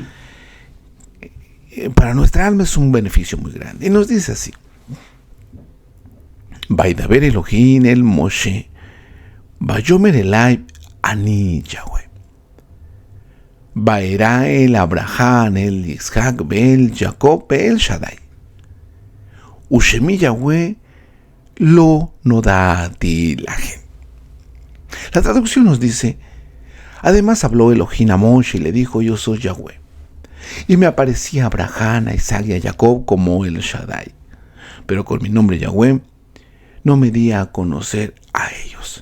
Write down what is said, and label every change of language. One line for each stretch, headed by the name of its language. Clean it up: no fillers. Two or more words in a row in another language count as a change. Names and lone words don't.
Spanish: Para nuestra alma es un beneficio muy grande. Y nos dice así:
Hebrew: וידבר אלוהים אל משה ויאמר אלי אני יהוה. וארא אל אברהם אל יצחק אל יעקב אל שדי. ושמי יהוה לא נודעתי להם.
Spanish: La traducción nos dice: además habló Elohim a Moshe y le dijo: yo soy Yahweh. Y me aparecí a Abraham, a Isaac y a Jacob como el Shaddai. Pero con mi nombre Yahweh no me di a conocer a ellos.